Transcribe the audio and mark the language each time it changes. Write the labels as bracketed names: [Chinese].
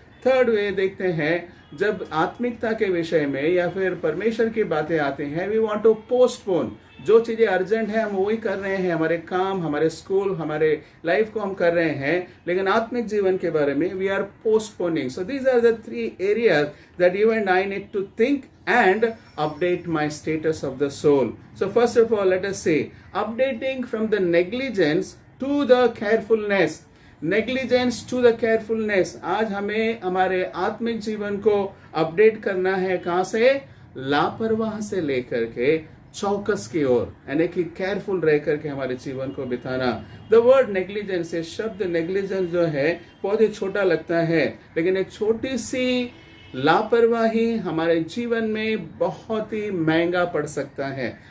[Hindi] Third way देखते हैं जब आत्मिकता के विषय में या फिर परमेश्वर की बातें आती हैं, [English] We want to postpone. [Hindi] जो चीजें अर्जेंट है हम वही कर रहे हैं, हमारे काम, हमारे स्कूल, हमारे लाइफ को हम कर रहे हैं, लेकिन आत्मिक जीवन के बारे में [English] We are postponing. So these are the 3 areas that you and I need to think and update my status of the soul. So first of all, let us see, updating from the negligence to the carefulness. Negligence to the carefulness. [Hindi] आज हमें हमारे आत्मिक जीवन को update करना है, कहां से? लापरवाह से लेकर के चौकस की ओर, यानी कि केयरफुल रह करके हमारे जीवन को बिताना। [English] the word negligence, [Hindi] शब्द नेग्लिजेंस जो है बहुत ही छोटा लगता है, लेकिन एक छोटी सी लापरवाही हमारे जीवन में बहुत ही महंगा पड़ सकता है।